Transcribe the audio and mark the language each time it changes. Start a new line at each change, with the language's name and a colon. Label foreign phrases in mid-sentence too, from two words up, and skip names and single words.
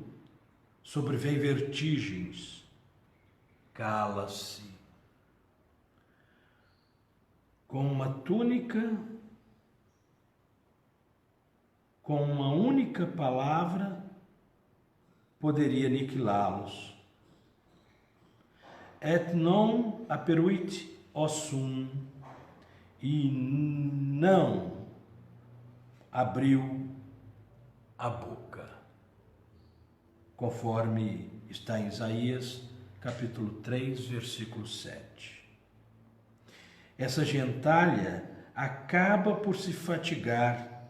Portuguese: Sobrevém vertigens. Cala-se. Com uma túnica, com uma única palavra, poderia aniquilá-los.
Latin: Et non aperuit ossum,
Portuguese: e não abriu a boca, conforme está em Isaías, capítulo 3, versículo 7. Essa gentalha acaba por se fatigar.